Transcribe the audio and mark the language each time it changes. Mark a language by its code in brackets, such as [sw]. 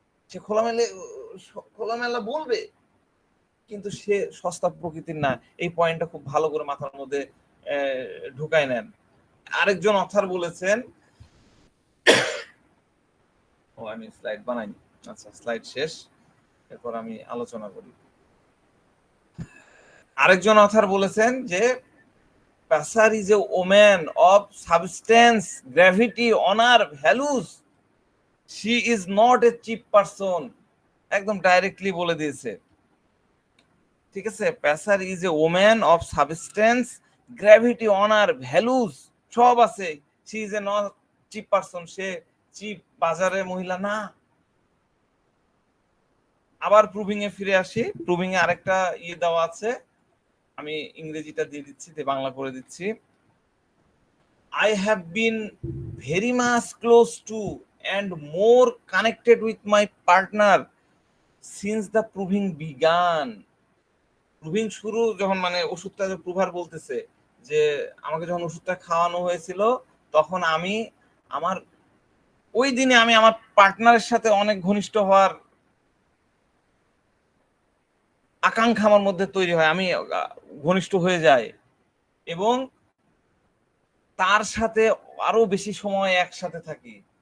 [bn] সে খোলামেলা বলবে, কিন্তু সে সস্তা প্রকৃতির না, এই পয়েন্টটা খুব ভালো করে মাথার মধ্যে ঢুকায় নেন। আরেকজন অথার বলেছেন, ও আমি স্লাইড বানাইনি, আচ্ছা স্লাইড শেষ, এরপর আমি আলোচনা করি। আরেকজন অথার বলেছেন যে [en] Passar is a woman of substance, gravity, honor, values. She is not a cheap person. [bn] একদম ডাইরেক্টলি বলে দিয়েছে, ঠিক আছে? [en] Passar is a woman of substance, gravity, honor, values, [bn] সব আছে। [en] She is a not cheap person. [bn] Say chip বাজারের মহিলা না। আবার প্রুভিং এ ফিরে আসি। প্রুভিং এ আরেকটা দেওয়া আছে, আমি ইংরেজিটা দিয়ে দিচ্ছি, বাংলা করে দিচ্ছি। [en] I have been very much close to and more connected with my partner since the proving began. [bn] Proving শুরু যখন মানে ওষুধটা প্রুভার বলতেছে যে আমাকে যখন ওষুধটা খাওয়ানো হয়েছিল তখন আমি আমার ওই দিনে আমি আমার পার্টনারের সাথে অনেক ঘনিষ্ঠ হওয়ার আকাঙ্ক্ষা আমার মধ্যে তৈরি হয়, আমি ঘনিষ্ঠ হয়ে যাই এবং তার সাথে আরো বেশি সময় একসাথে থাকি।